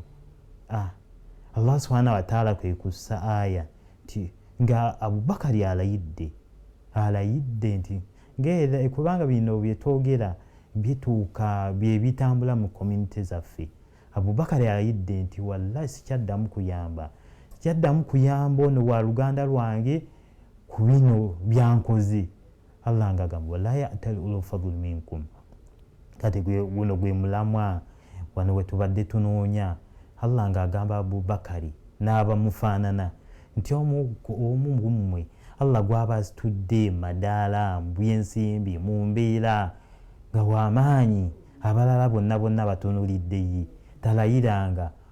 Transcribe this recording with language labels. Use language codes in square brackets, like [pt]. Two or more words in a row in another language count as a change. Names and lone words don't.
[ar] الله سبحانه وتعالى [lg] kwe kussa aya nti nga Abubakari alayidde nti kubanga bino byetwogera bituuka bye bitambula mu community zaffe. Abubakari alayidde nti wallahi sikyaddamu kuyamba ono wa luganda lwange ku bino byankoze. [ar] Allah ngagamba ولا يأتل أولو الفضل منكم. [lg] Kati guno gwe mulamwa wano we tubadde tunoonya. Allah ngagamba Abubakari n'abamufaanana nti omu mmwe Allah gwaba asitudde madaala mu byensimbi mu mbeera nga w'amaanyi abalala bonna batunulidde talayiranga